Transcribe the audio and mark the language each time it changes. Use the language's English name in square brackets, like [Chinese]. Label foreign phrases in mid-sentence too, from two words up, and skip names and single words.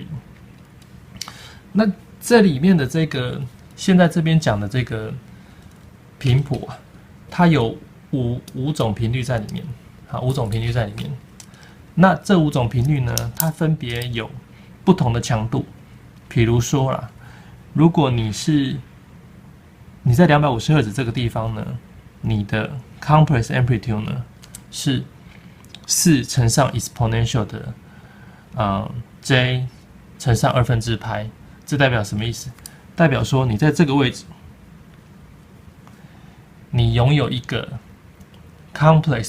[Chinese] 那這裡面的這個現在這邊講的這個頻譜啊，它有五種頻率在裡面，好，5種頻率在裡面。那這5種頻率呢，它分別有不同的強度。比如說啦，如果你在250赫茲這個地方呢，你的 [English] complex amplitude [Chinese] 呢是4乘上 exponential 的j 乘上2/π，這代表什麼意思？代表說你在這個位置，你擁有一個 complex